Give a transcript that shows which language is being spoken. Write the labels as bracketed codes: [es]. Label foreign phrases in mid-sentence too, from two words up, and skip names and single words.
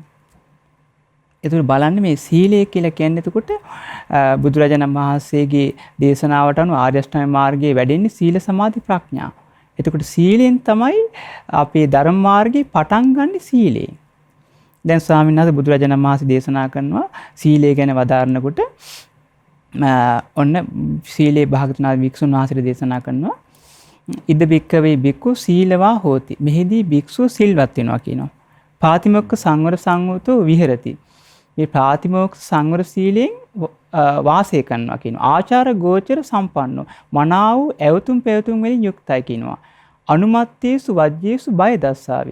[si] එතකොට බලන්න මේ සීලය කියලා කියන්නේ එතකොට බුදුරජාණන් වහන්සේගේ දේශනාවට අනුව ආර්ය අෂ්ටාංග මාර්ගයේ වැඩෙන්නේ සීල සමාධි ප්‍රඥා. එතකොට සීලෙන් තමයි අපේ ධර්ම මාර්ගේ පටන් ගන්න සීලයෙන්. දැන් ස්වාමීන් වහන්සේ බුදුරජාණන් වහන්සේ දේශනා කරනවා සීලය ගැන වදාරනකොට ඔන්න සීලේ භාගතුන් වික්ෂුන් වහන්සේ දේශනා කරනවා [pi] ඉද බික්කවේ බික්කු සීලවා හෝති. [si] මෙහිදී භික්ෂුව සිල්වත් වෙනවා කියනවා. [pi] පාතිමොක්ඛ සංවර සංවතෝ විහෙරති. [si] මේ ප්‍රාතිමෝක්ෂ සංවර සීලෙන් වාසය කරනවා කියනවා. [pi] ආචාර ගෝචර සම්පන්නෝ [si] මනාව ඇවතුම් පැවතුම් වලින් යුක්තයි කියනවා. [pi] අනුමත්තේසු වජ්ජේසු බය දස්සාවි.